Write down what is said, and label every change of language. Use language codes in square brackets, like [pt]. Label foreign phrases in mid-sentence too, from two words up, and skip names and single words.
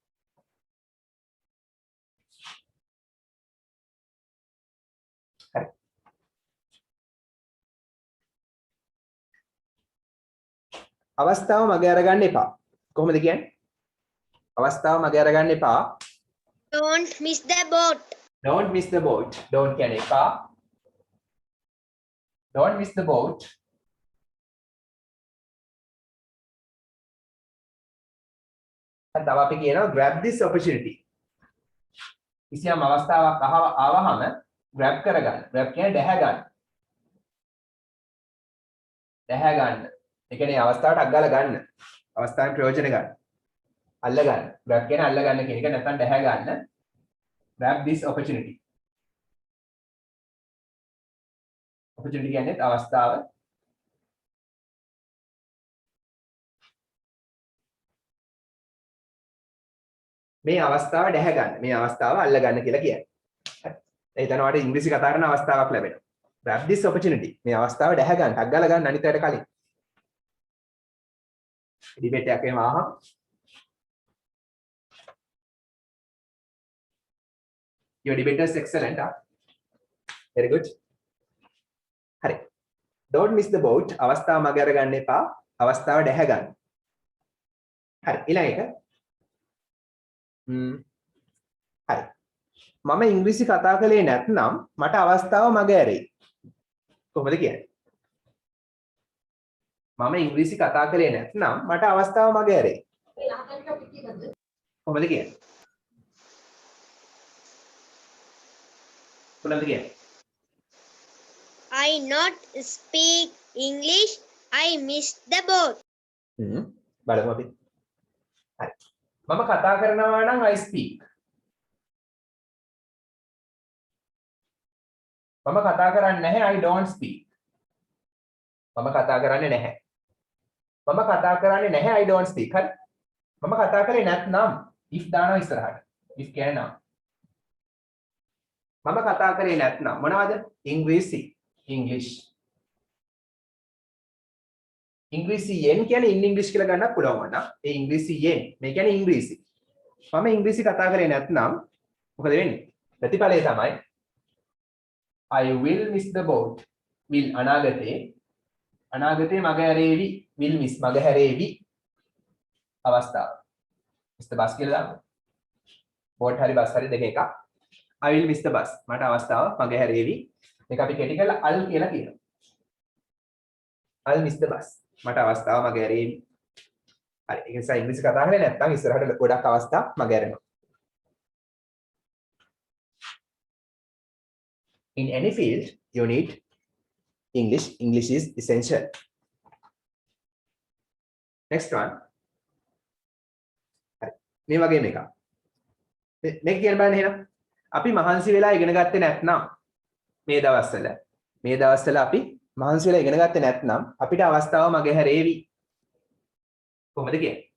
[si] හරි. අවස්ථාව මග අරගන්න එපා. කොහොමද කියන්නේ? අවස්ථාව මග අරගන්න එපා. [en] Don't miss the boat. Don't miss the boat. Don't [si] කියන්නේ එපා. [en] Don't miss the boat. [si] තව අපි කියනවා [en] grab this opportunity. [si] කිසියම් අවස්ථාවක් ආවහම grab කරගන්න. grab කියන්නේ දැහැ ගන්න. දැහැ ගන්න. ඒ කියන්නේ අවස්ථාවට අග්ගල ගන්න. අවස්ථාවේ ප්‍රයෝජන ගන්න. අල්ල ගන්න. grab කියන්නේ අල්ල ගන්න කියන එක නැත්නම් දැහැ ගන්න. [en] grab this opportunity. opportunity [si] කියන්නේ අවස්ථාව. මේ අවස්ථාව දැහැ ගන්න. මේ අවස්ථාව අල්ල ගන්න කියලා කියන්නේ. හරි. එතන වාට ඉංග්‍රීසි කතා කරන අවස්ථාවක් ලැබෙනවා. [en] grab this opportunity. [si] මේ අවස්ථාව දැහැ ගන්න. අග්ගල ගන්න අනිත් අයට කලින්. ඩිබේට් එකක් එහෙම ආවම [en] your debate is excellent. Very good. හරි. Don't miss the boat. [si] අවස්ථාව මග අරගන්න එපා. අවස්ථාව දැහැ ගන්න. හරි. ඊළඟ එක. හරි. මම ඉංග්‍රීසි කතා කළේ නැත්නම් මට අවස්ථාව මග ඇරෙයි. කොහොමද කියන්නේ? මම ඉංග්‍රීසි කතා කළේ නැත්නම් මට අවස්ථාව මග ඇරෙයි. කොහොමද කියන්නේ? කොහොමද කියන්නේ? [en] I not speak English. I missed the boat. [si] බලමු අපි. හරි. මම කතා කරනවා නම් [en] I speak. [si] මම කතා කරන්නේ නැහැ [en] I don't speak. [si] මම කතා කරන්නේ නැහැ. මම කතා කරන්නේ නැහැ [en] I don't speak. [si] හරි. මම කතා කරේ නැත්නම් if දානවා ඉස්සරහට. if කියන්නේ නම්. මම කතා කරේ නැත්නම් මොනවද? ඉංග්‍රීසි. English. ඉංග්‍රීසියෙන් කියන්නේ [en] in English [si] කියලා ගන්නත් පුළුවන් වුණා. ඒ ඉංග්‍රීසියෙන් මේ කියන්නේ ඉංග්‍රීසි. මම ඉංග්‍රීසි කතා කරේ නැත්නම් මොකද වෙන්නේ? [en] ප්‍රතිඵලය තමයි I will miss the boat. [si] will අනාගතේ මග හැරේවි. [en] will miss [si] මග හැරේවි අවස්ථාව. [en] miss the bus [si] කියලා දාන්න. boat හරි bus හරි දෙක එකක්. [en] I will miss the bus. [si] මට අවස්ථාව මගේ හැරේවි. මේක අපි කෙටි කරලා I'll කියලා කියනවා. [en] I'll miss the bus. [si] මට අවස්ථාව මගේ හැරේවි. හරි. ඒක නිසා ඉංග්‍රීසි කතා කරන්නේ නැත්නම් ඉස්සරහට ගොඩක් අවස්ථා මගේ හැරෙනවා. [en] In any field you need English. English is essential. Next one. [si] මේ වගේම එකක්. මේක කියන බලන්න එහෙනම්. අපි මහන්සි වෙලා ඉගෙන ගත්තේ නැත්නම් මේ දවස්වල අපි මහන්සි වෙලා ඉගෙන ගත්තේ නැත්නම් අපිට අවස්ථාව මගේ හැරේවි. කොහොමද කියන්නේ?